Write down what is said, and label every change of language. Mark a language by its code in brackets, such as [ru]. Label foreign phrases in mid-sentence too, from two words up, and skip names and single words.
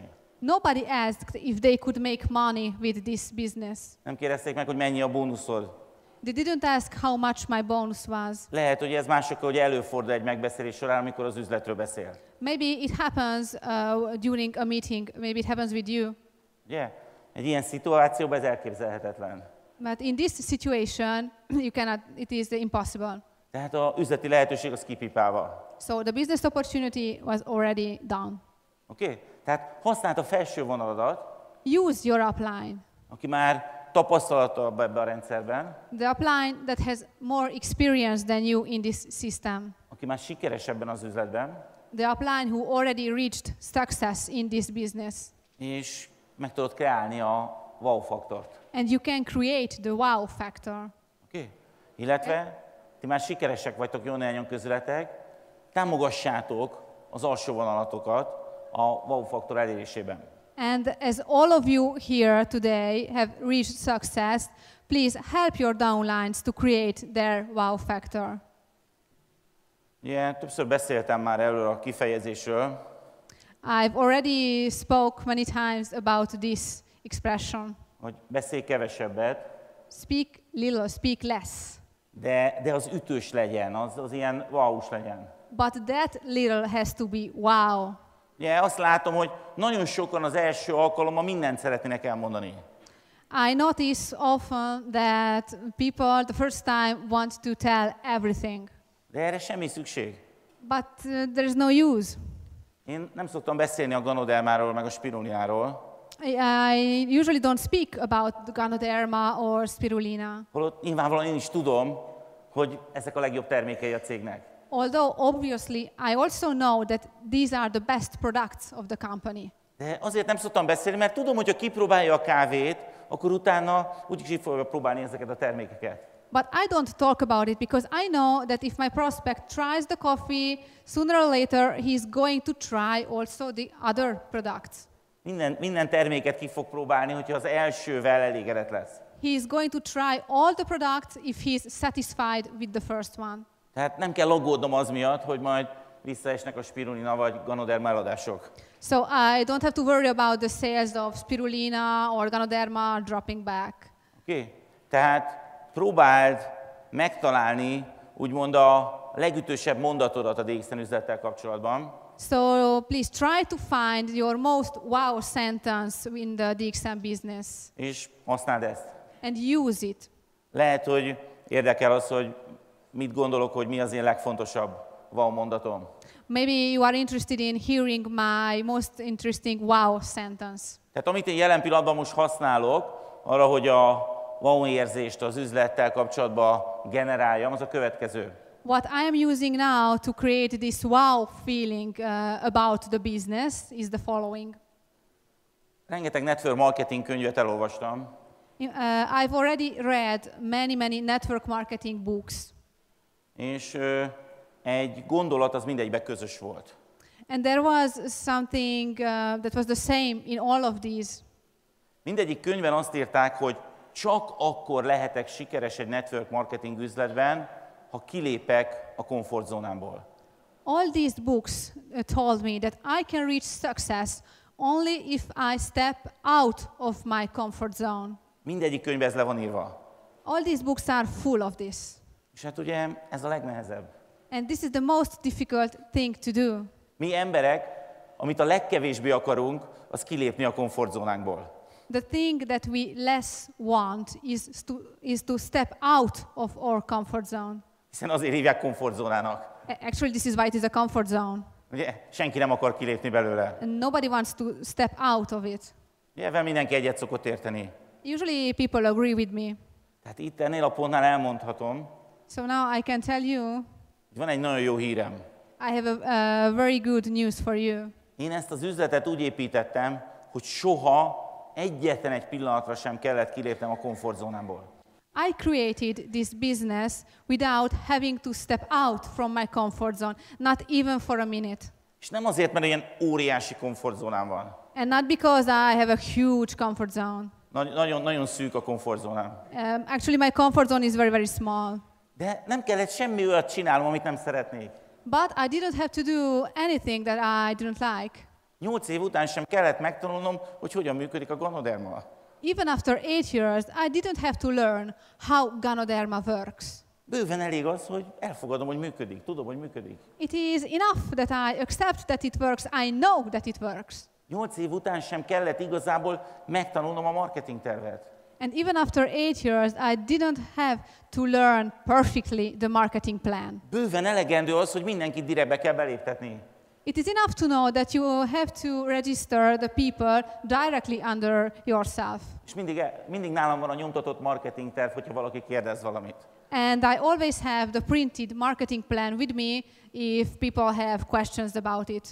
[en] nobody asked if they could make money with this business. [hu] Nem kérdezték meg, hogy mennyi a bónuszod. [en] They didn't ask how much my bonus was. [hu] Lehet, hogy ez másokkal hogy előfordul egy megbeszélés során, amikor az üzletről beszél. [en] Maybe it happens during a meeting. Maybe it happens with you. [hu] Ugye? Egy ilyen szituációban ez elképzelhetetlen. [en] But in this situation, you cannot. It is impossible. [hu] Tehát az üzleti lehetőség az kipipálva. [en] So the business opportunity was already done. [hu] Oké? Tehát használd a felső vonaladat, [en] Use your upline. [hu] aki már tapasztalatabb ebben a rendszerben, [en] The upline that has more experience than you in this system. [hu] aki már sikeres ebben az üzletben, [en] The upline who already reached success in this business. [hu] és meg tudod kreálni a wow-faktort. [en] And you can create the wow factor. [hu] Oké? Illetve ti már sikeresek vagytok jó néhányan közületek, támogassátok az alsó vonalatokat a wow-faktor elérésében. [en] And as all of you here today have reached success, please help your downlines to create their wow factor. [hu] Ugye, többször beszéltem már erről a kifejezésről, [en] I've already spoke many times about this expression. [hu] Hogy beszélj kevesebbet, [en] Speak little, speak less. [hu] de az ütős legyen, az ilyen wow-s legyen. [en] But that little has to be wow. [hu] Ugye azt látom, hogy nagyon sokan az első alkalommal mindent szeretnének elmondani. [en] I notice often that people the first time want to tell everything. [hu] De erre semmi szükség. [en] But there is no use. [hu] Én nem szoktam beszélni a Ganodermáról, meg a spirulináról. [en] I usually don't speak about the Ganoderma or spirulina. [hu] Holott nyilvánvalóan én is tudom, hogy ezek a legjobb termékei a cégnek. [en] Although obviously I also know that these are the best products of the company. [hu] De azért nem szoktam beszélni, mert tudom, hogy ha kipróbálja a kávét, akkor utána úgyis így fogja próbálni ezeket a termékeket. [en] But I don't talk about it because I know that if my prospect tries the coffee, sooner or later he's going to try also the other products. [hu] Minden terméket ki fog próbálni, hogyha az elsővel elégedett lesz. [en] He is going to try all the products if he is satisfied with the first one. [hu] Tehát nem kell aggódnom az miatt, hogy majd visszaesnek a spirulina vagy Ganoderma eladások. [en] So I don't have to worry about the sales of spirulina or Ganoderma dropping back. [hu] Oké? Tehát próbáld megtalálni úgymond a legütősebb mondatodat a DXN üzlettel kapcsolatban. [en] So please try to find your most wow sentence in the DXM business [hu] És használd ezt. [en] and use it. [hu] Lehet, hogy érdekel az, hogy mit gondolok, hogy mi az én legfontosabb wow mondatom. [en] Maybe you are interested in hearing my most interesting wow sentence. [hu] Tehát amit én jelen pillanatban most használok, arra, hogy a wow érzést az üzlettel kapcsolatban generáljam, az a következő. [en] What I am using now to create this wow feeling about the business is the following. [hu] Rengeteg [en] network marketing [hu] könyvet elolvastam, [en] I've already read many network marketing books. [hu] és egy gondolat az mindegyikben közös volt. [en] And there was something that was the same in all of these. [hu] Mindegyik könyvben azt írták, hogy csak akkor lehetek sikeres egy [en] network marketing [hu] üzletben, ha kilépek a komfortzónámból. [en] All these books told me that I can reach success only if I step out of my comfort zone. [hu] Mindegyik könyvben ez le van írva. [en] All these books are full of this. [hu] És hát ugye ez a legnehezebb. [en] And this is the most difficult thing to do. [hu] Mi emberek, amit a legkevésbé akarunk, az kilépni a komfortzónánkból. [en] The thing that we less want is to step out of our comfort zone. [hu] Hiszen azért hívják komfortzónának. [en] Actually, this is why it is a comfort zone. [hu] Ugye, senki nem akar kilépni belőle. [en] And nobody wants to step out of it. [hu] Ebben mindenki egyet szokott érteni. [en] Usually people agree with me. [hu] Tehát itt ennél a pontnál elmondhatom, [en] So now I can tell you, [hu] hogy van egy nagyon jó hírem. [en] I have a very good news for you. [hu] Én ezt az üzletet úgy építettem, hogy soha egyetlen egy pillanatra sem kellett kilépnem a komfortzónámból. [en] I created this business without having to step out from my comfort zone, not even for a minute. [hu] És nem azért, mert ilyen óriási komfortzónám van. [en] And not because I have a huge comfort zone. [hu] Nagyon szűk a komfortzónám. [en] Actually, my comfort zone is very small. [hu] De nem kellett semmi olyat csinálnom, amit nem szeretnék. [en] But I didn't have to do anything that I didn't like. [hu] 8 év után sem kellett megtanulnom, hogy hogyan működik a Ganoderma. [en] Even after 8 years, I didn't have to learn how Ganoderma works. [hu] Bőven elég az, hogy elfogadom, hogy működik, tudom, hogy működik. [en] It is enough that I accept that it works. I know that it works. [hu] 8 év után sem kellett igazából megtanulnom a marketing tervet. [en] And even after 8 years, I didn't have to learn perfectly the marketing plan. [hu] Bőven elegendő az, hogy mindenkit direktbe kell beléptetni. [en] It is enough to know that you have to register the people directly under yourself. [hu] És mindig nálam van a nyomtatott marketing terv, hogyha valaki kérdez valamit. [en] And I always have the printed marketing plan with me if people have questions about it.